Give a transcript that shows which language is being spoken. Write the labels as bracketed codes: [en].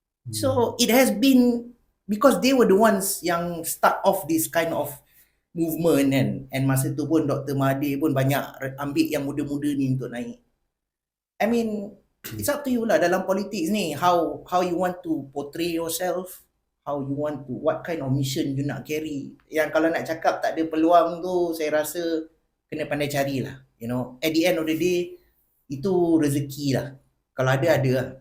[en] So it has been because they were the ones [ms] yang [en] start off this kind of movement and [ms] masa tu pun [en] Dr. [ms] Mahathir pun banyak ambil yang muda-muda ni untuk naik. [en] I mean, it's up to you [ms] lah dalam [en] politics ni, how you want to portray yourself, how you want to, what kind of mission you [ms] nak [en] carry. [ms] Yang kalau nak cakap tak ada peluang tu, saya rasa kena pandai cari lah. [en] At the end of the day, [ms] itu rezeki lah. Kalau ada lah.